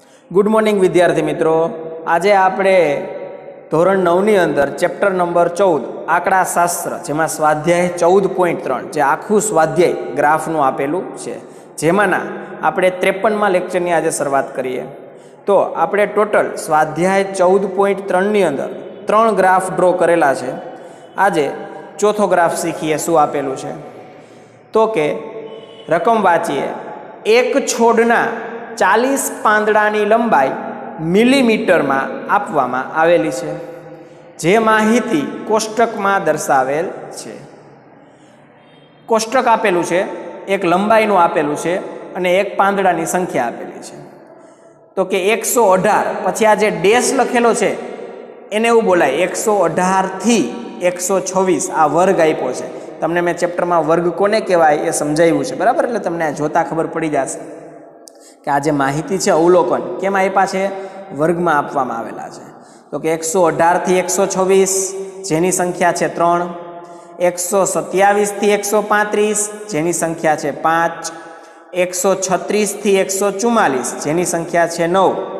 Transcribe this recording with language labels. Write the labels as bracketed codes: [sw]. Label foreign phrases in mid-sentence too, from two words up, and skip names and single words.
[en] good morning [gu] વિદ્યાર્થી મિત્રો। આજ આપણે ધોરણ 9 ની અંદર [en] chapter number [gu] 14 આંકડા શાસ્ત્ર જેમાં સ્વાધ્યાય 14.3 જે આખું સ્વાધ્યાય ગ્રાફનું આપેલું છે જેમાંના આપણે 53મા લેક્ચરની આજ શરૂઆત કરીએ। તો આપણે ટોટલ સ્વાધ્યાય 14.3 ની અંદર 3 ગ્રાફ ડ્રૉ કરેલા છે। આજે ચોથો ગ્રાફ શીખીએ શું આપેલું છે। તો કે રકમ વાંચીએ। એક છોડના 40 પાંદડાની લંબાઈ મિલીમીટર માં આપવામાં આવેલી છે જે માહિતી કોષ્ટક માં દર્શાવેલ છે। કોષ્ટક આપેલું છે, એક લંબાઈનું આપેલું છે અને એક પાંદડાની સંખ્યા આપેલી છે। તો કે 118 પછી આ જે ડૅશ લખેલો છે એને એવું બોલાય 118 થી 126 આ વર્ગ આપ્યો છે। તમને મેં ચેપ્ટર માં વર્ગ કોને કહેવાય એ સમજાવ્યું છે, બરાબર। એટલે તમને આ જોતા ખબર પડી જશે કે આ જે માહિતી છે અવલોકન કેમ આપ્યા છે, વર્ગમાં આપવામાં આવેલા છે। તો કે 118 થી 126 જેની સંખ્યા છે 3, 127 થી 135 જેની સંખ્યા છે 5, 136 થી 144 જેની સંખ્યા છે 9,